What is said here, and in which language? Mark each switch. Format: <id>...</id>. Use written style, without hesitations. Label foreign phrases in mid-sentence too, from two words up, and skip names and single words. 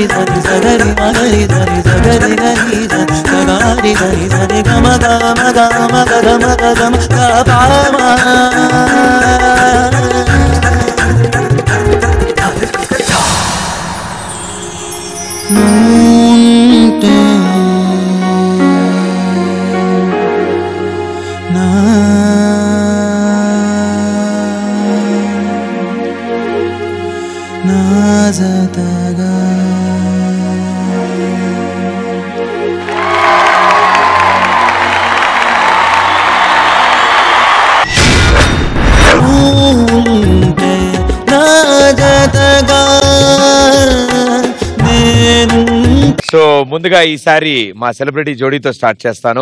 <te>sani sagari magari sani sagari gari sani sagari gari sani gama gama gama gama gama gama nunte na nazataga unte nazataga సో ముందుగా ఈసారి మా సెలబ్రిటీ జోడీతో స్టార్ట్ చేస్తాను.</te>